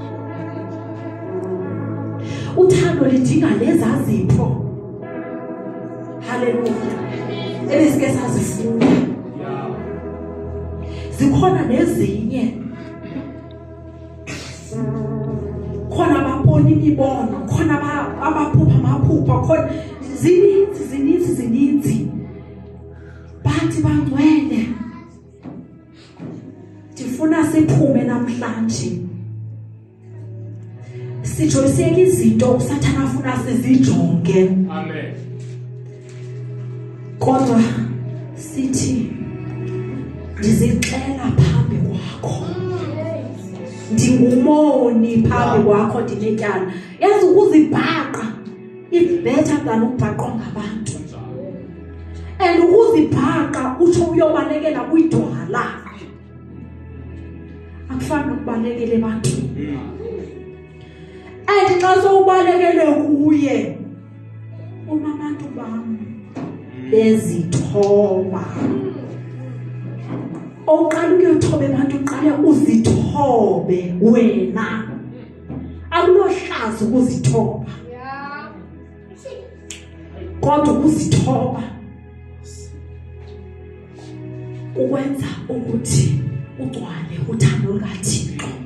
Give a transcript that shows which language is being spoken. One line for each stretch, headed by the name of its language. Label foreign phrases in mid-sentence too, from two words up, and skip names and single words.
Xhosa: Uthando lidinga lezazipho. Haleluya. Ebesike sazifuna. Zikhona nezinye. Khona ababona imibono, khona abaphupha amaphupha, khona zininzi. Bathi bangcwele. Ndifuna siphume namhlanje. Sijoyiseke izinto usathana afuna sizijonge. Amen. Kodwa sithi ndizixela phambi kwakho. Ndingumoni phambi kwakho ndinetyala. Yazi ukuzibhaqa
English: it's better than
Xhosa: ukubhaqwa ngabantu. And ukuzibhaqa utsho uyobalekela kwidwala. Akufani nokubalekela ebantwini. And xa sowubalekele kuye uma abantu bam bezithoba. Oqala ukuyothoba abantu uqale uzithobe wena. Akulohlazo ukuzithoba. Kodwa ukuzithoba ukwenza ukuthi ugcwale uthando lukaThixo.